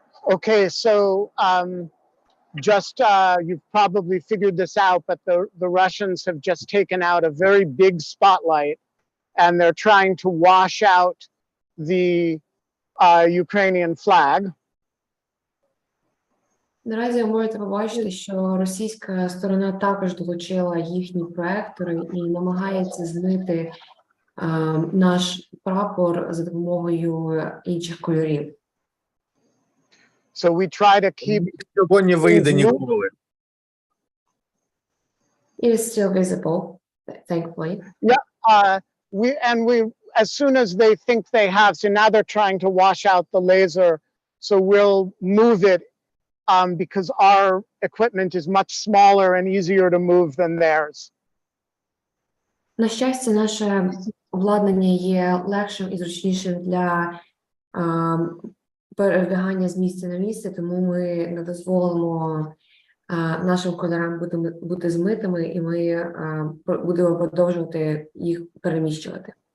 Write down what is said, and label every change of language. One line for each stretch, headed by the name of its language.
English: Okay, so just you've probably figured this out, but the Russians have just taken out a very big spotlight, and they're trying to wash out the Ukrainian flag.
Ukrainian: Наразі ви можете побачити, що російська сторона також долучила їхні проектори і намагається змити наш прапор за допомогою інших кольорів.
English: So we try to keep
Ukrainian: Цього не вийде ніколи.
English: It is still visible, thankfully. We as soon as they think they have, so now they're trying to wash out the laser, so we'll move it because our equipment is much smaller and easier to move than theirs.
Ukrainian: На щастя, наше обладнання є легшим і зручнішим для передвигання з місця на місце, тому ми не дозволимо нашим кольорам бути змитими, і ми будемо продовжувати їх переміщувати.